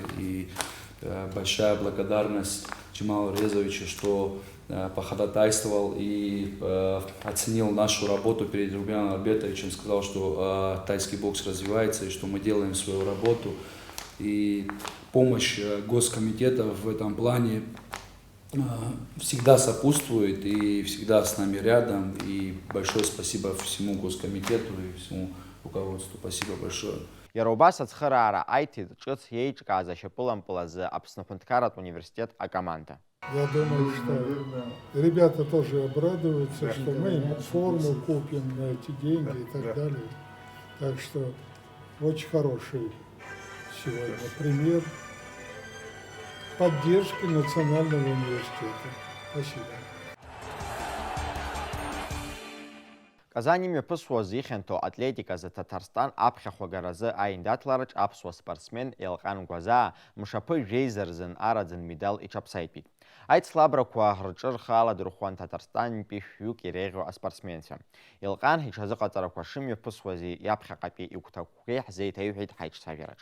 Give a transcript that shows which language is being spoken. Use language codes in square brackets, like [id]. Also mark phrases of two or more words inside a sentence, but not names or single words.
[ru] И большая благодарность Джамалу Резовичу, что походатайствовал и оценил нашу работу перед Рубеном Альбертовичем, сказал, что тайский бокс развивается и что мы делаем свою работу. И помощь Госкомитета в этом плане всегда сопутствует и всегда с нами рядом. И большое спасибо всему Госкомитету и всему руководству. Спасибо большое. [ab] Иара убас ацхыраара аиҭеит ҿыц еиҿкааз ашьапылампыл азы Аԥсны Ҳәынҭқарратә университет акоманда. [ru] Я думаю, что ребята тоже обрадуются, что мы им форму купим на эти деньги и так далее. Так что очень хороший сегодня пример поддержки Национального университета. Спасибо. [ab] Казани мҩаԥысуаз ихьанҭоу атлетиказы Ҭаҭарстан аԥхьахәагаразы аиндаҭлараҿ аԥсуа спортсмен Елҟан Гәазаа мшаԥы жәеизарзын араӡын медал иҽаԥсаитәит. Аицлабрақәа рҿы рхы аладырхәуан Ҭаҭарстантәи шәҩык иреиӷьу аспортсменцәа. Елҟан иҽазыҟаҵарақәа шымҩаԥысуази иаԥхьаҟатәи игәҭакқәеи ҳзеиҭаҩҳәеит ҳаиҿцәажәараҿ.